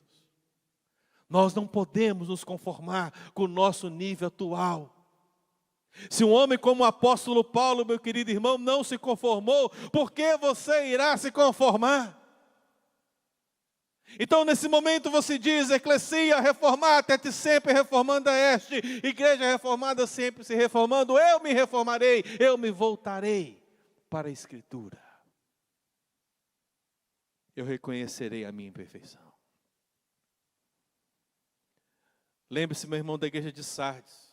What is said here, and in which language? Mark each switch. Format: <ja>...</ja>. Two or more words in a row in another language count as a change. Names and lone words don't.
<pt>Nós não podemos nos conformar com o nosso nível atual. Se um homem como o apóstolo Paulo, meu querido irmão, não se conformou, por que você irá se conformar? Então nesse momento você diz:</pt> <la>Eclesia reformata et sempre reformanda est,</la> <pt>igreja reformada sempre se reformando, eu me reformarei, eu me voltarei para a Escritura. Eu reconhecerei a minha imperfeição. Lembre-se, meu irmão, da igreja de Sardes.</pt>